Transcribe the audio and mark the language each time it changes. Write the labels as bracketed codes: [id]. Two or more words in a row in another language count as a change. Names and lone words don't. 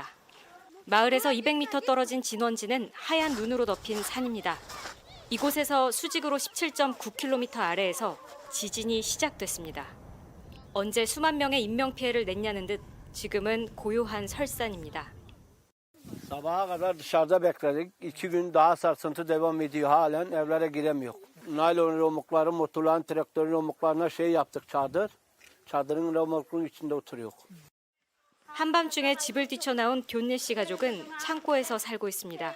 [ko] 마을에서 200m 떨어진 진원지는 하얀 눈으로 덮인 산입니다. 이곳에서 수직으로 17.9km 아래에서 지진이 시작됐습니다. 언제 수만 명의 인명피해를 냈냐는 듯 지금은 고요한 설산입니다. [tr] Sabaha kadar dışarıda bekledik. 2 gün daha sarsıntı devam ediyor. Halen evlere giremiyor. Naylon romukları, motorların, traktörün romuklarına yaptık çadır. Çadırın romukluğun içinde oturuyor. [ko] 한밤중에 집을 뛰쳐나온 둀네 씨 가족은 창고에서 살고 있습니다.